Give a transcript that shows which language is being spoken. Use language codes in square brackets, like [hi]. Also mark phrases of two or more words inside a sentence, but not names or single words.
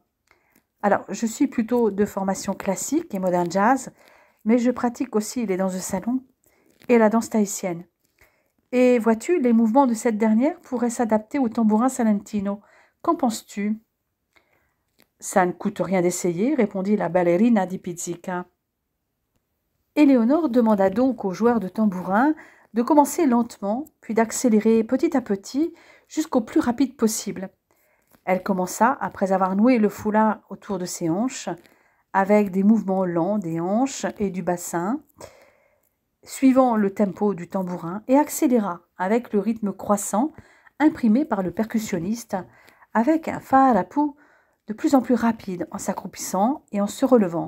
[fr] Alors, je suis plutôt de formation classique et modern jazz, mais je pratique aussi les danses de salon et la danse tahitienne. Et vois-tu, les mouvements de cette dernière pourraient s'adapter au tambourin salentino. Qu'en penses-tu? Ça ne coûte rien d'essayer, répondit la [it] ballerina di pizzica. [fr] Éléonore demanda donc aux joueurs de tambourin de commencer lentement, puis d'accélérer petit à petit jusqu'au plus rapide possible. Elle commença, après avoir noué le foulard autour de ses hanches, avec des mouvements lents des hanches et du bassin, suivant le tempo du tambourin, et accéléra avec le rythme croissant imprimé par le percussionniste, avec un farapou de plus en plus rapide en s'accroupissant et en se relevant.